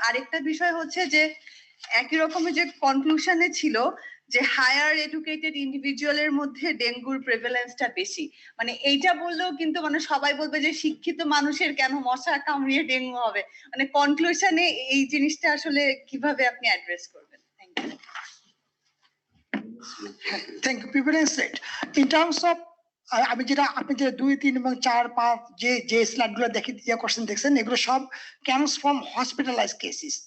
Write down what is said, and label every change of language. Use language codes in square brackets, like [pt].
[bn] আরেকটা বিষয় হচ্ছে যে একই রকমের যে কনক্লুশনে ছিল যে হায়ার এডুকেটেড ইন্ডিভিজুয়ালের মধ্যে ডেঙ্গুর প্রেভেলেন্সটা বেশি, মানে এইটা বললেও কিন্তু মানে সবাই বলবে যে শিক্ষিত মানুষের কেন মশা কামড়িয়ে ডেঙ্গু হবে, মানে কনক্লুশনে এই জিনিসটা আসলে কিভাবে আপনি অ্যাড্রেস করবেন? [en] Thank you. Thank you. Prevalence rate in terms of [bn] আমি যেটা আপনি যে 2, 3 এবং 4, 5 যে স্লাইডগুলো দেখছেন এগুলো সব [en] comes from hospitalized cases।